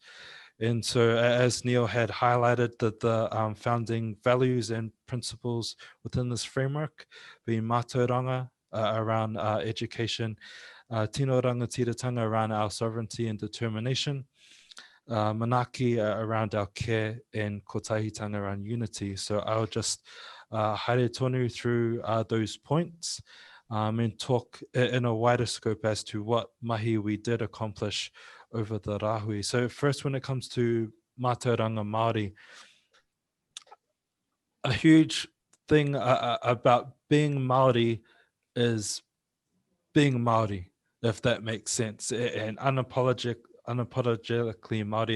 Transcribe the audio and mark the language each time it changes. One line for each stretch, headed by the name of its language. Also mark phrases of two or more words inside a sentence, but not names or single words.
English: And so, as Neil had highlighted, that the founding values and principles within this framework being mātauranga around education,
Māori: tino rangatiratanga
English: around our sovereignty and determination, manaki around our care, and kotahitanga around unity. So I'll just
Māori: haere tonu
English: through those points and talk in a wider scope as to what mahi we did accomplish over the Rahui. So first, when it comes to
Māori: mātauranga Māori,
English: a huge thing about being Māori is being Māori, if that makes sense, and unapologetically Māori.